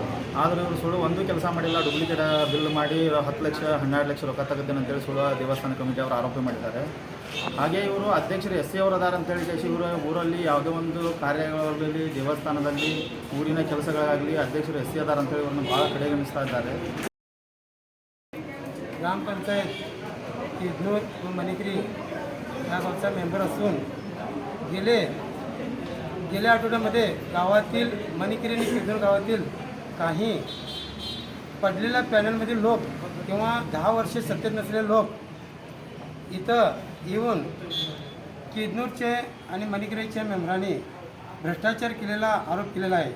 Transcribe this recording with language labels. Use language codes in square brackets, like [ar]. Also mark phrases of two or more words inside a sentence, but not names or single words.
[kn] ಆದರೆ ಇವರು ಸುಳ್ಳು ಒಂದು ಕೆಲಸ ಮಾಡಿಲ್ಲ, [en] duplicate bill [kn] ಮಾಡಿ 10 ಲಕ್ಷ 12 ಲಕ್ಷ ರೊಕ್ಕ ತೆಗೆದೇನೆ ಅಂತೇಳಿ ಸುಳ್ಳು ದೇವಸ್ಥಾನ ಕಮಿಟಿ ಅವರು ಆರೋಪ ಮಾಡಿದ್ದಾರೆ. ಹಾಗೆ ಇವರು ಅಧ್ಯಕ್ಷರು SC ಅವರು ಅದಾರ ಅಂತೇಳಿ ಇವರು ಊರಲ್ಲಿ ಯಾವುದೇ ಒಂದು ಕಾರ್ಯಗಳಲ್ಲಿ, ದೇವಸ್ಥಾನದಲ್ಲಿ, ಊರಿನ ಕೆಲಸಗಳಾಗಲಿ ಅಧ್ಯಕ್ಷರು SC ಅದಾರ ಅಂತೇಳಿ ಇವ್ರನ್ನ ಭಾಳ ಕಡೆಗಣಿಸ್ತಾ ಇದ್ದಾರೆ. [mr] ग्राम पंचायत किदनूर व मणिगिरी या गावचा मेंबर असून गेल्या आठवड्यामध्ये गावातील मणिगिरी आणि किदनूर गावातील काही पडलेल्या पॅनलमधील लोक किंवा 10 वर्षे सत्तेत नसलेले लोक इथं येऊन किदनूरचे आणि मणिगिरीच्या मेंबरांनी भ्रष्टाचार केलेला आरोप केलेला आहे.